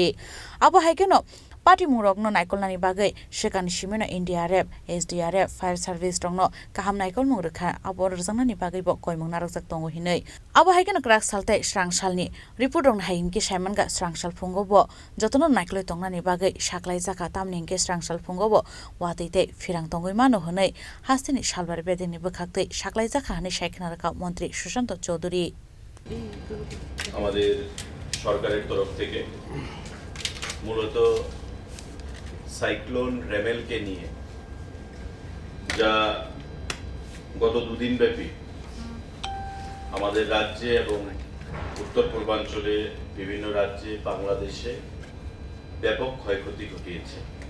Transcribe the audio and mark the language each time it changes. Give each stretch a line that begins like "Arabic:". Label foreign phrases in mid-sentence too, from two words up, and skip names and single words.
Kok Borok: आबो हाइकेनो पार्टी मुरगनो नायकलनानि बागै सेकानि सिमेनो एनडीआरएफ एसडीआरएफ
English: fire service
Kok Borok: दंनो काहाम नायकल मुरखा आबो रजांनानि बागैबो कयमंग नारजाक दङो हिनै आबो हाइकेनो क्राक सालते स्रांसालनि रिपोर्ट रंनो हायिनके साइमनगा स्रांसाल फुंगोबो जतनो नायकलय तंनानि बागै साकलाय जाका तामनिंके स्रांसाल फुंगोबो वातैते फिरां तंगै मानो हनै हास्तिनि सालबार बेदेनि बखाकते साकलाय जाका हनै साइखनारका मन्त्रि सुशांत चौधरी
Bangla: আমাদের সরকারের তরফ থেকে মূলত সাইক্লোন রেমেলকে নিয়ে যা গত দুদিন ব্যাপী আমাদের রাজ্যে এবং উত্তর পূর্বাঞ্চলে বিভিন্ন রাজ্যে বাংলাদেশে ব্যাপক ক্ষয়ক্ষতি ঘটিয়েছে।